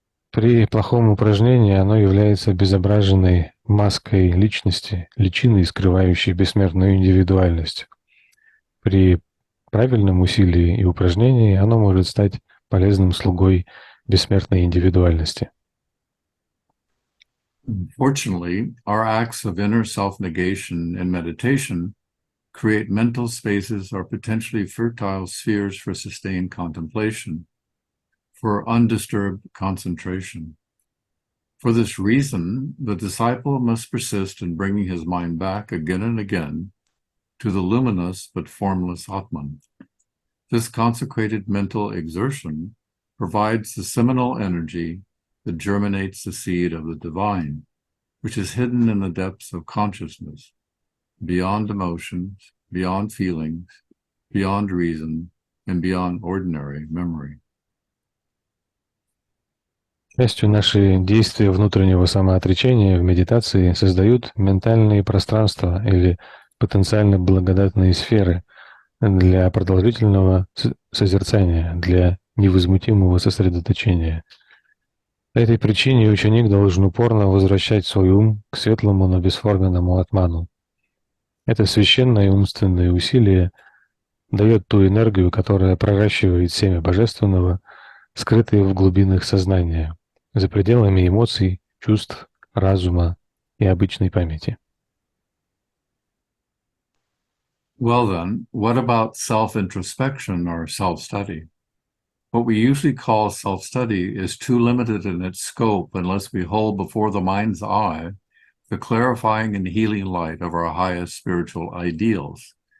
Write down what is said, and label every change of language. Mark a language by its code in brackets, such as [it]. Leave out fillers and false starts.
[ru] При плохом упражнении оно является обезображенной маской личности, личиной, скрывающей бессмертную индивидуальность. При правильном усилии и упражнении оно может стать полезным слугой бессмертной индивидуальности. [en] Fortunately, our acts of inner self-negation and meditation create mental spaces or potentially fertile spheres for sustained contemplation, for undisturbed concentration. For this reason, the disciple must persist in bringing his mind back again and again to the luminous but formless Atman. This consecrated mental exertion provides the seminal energy that germinates the seed of the divine, which is hidden in the depths of consciousness, beyond emotions, beyond feelings, beyond reason, and beyond ordinary memory. [ru] Частью наши действия внутреннего самоотречения в медитации создают ментальные пространства или потенциально благодатные сферы для продолжительного созерцания, для невозмутимого сосредоточения. По этой причине ученик должен упорно возвращать свой ум к светлому, но бесформенному атману. Это священное умственное усилие дает ту энергию, которая проращивает семя божественного, скрытое в глубинах сознания, за пределами эмоций, чувств, разума и обычной памяти. [en] Well then, what about self-introspection or self-study? What we usually call self-study is too limited in its scope unless we hold before the mind's eye the clarifying and healing light of our highest spiritual ideals.